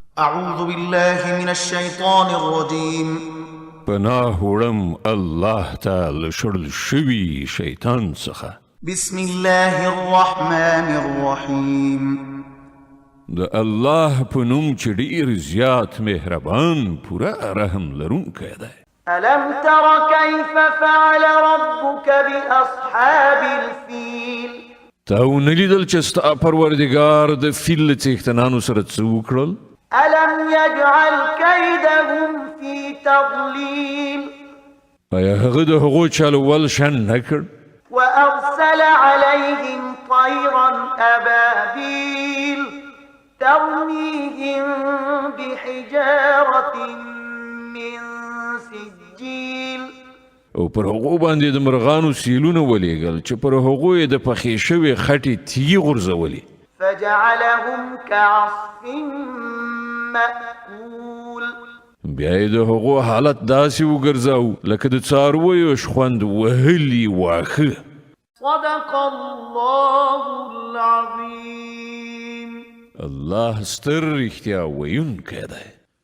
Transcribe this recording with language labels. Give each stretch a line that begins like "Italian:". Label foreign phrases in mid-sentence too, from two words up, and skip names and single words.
Arabic: أعوذ بالله من الشيطان الرجيم
Pashto: پناه وړم الله تعالی شړل شوي شیطان څخه.
Arabic: بسم الله الرحمن الرحيم
Pashto: د الله په نوم چې ډېر زیات مهربان پوره رحم لرونکی دی.
Arabic: ألم تر كيف فعل ربك بأصحاب الفيل
Pashto: تا ونه لیدل چې ستا پروردګار د فیل له څښتنانو سره څه وکړل؟
Arabic: ألم يجعل كيدهم في تضليل
Pashto: آیا هغه د هغو چلول شن نه کړ؟
Arabic: وأرسل عليهم طيرا أبابيل ترميهم بحجارة من سجيل
Pashto: او پر هغو باندې د مرغانو سیلونه ولیږل چې پر هغو یې د پخې شوې خټې تیږې غورځولې.
Arabic: فجعلهم كعصف مأكول
Pashto: بیا یې د هغو حالت داسې وګرځاو لکه د څارویو شخوند وهلي واښه.
Arabic: صدق الله العظيم.
Pashto: الله ستر رښتیا ویونکی دی.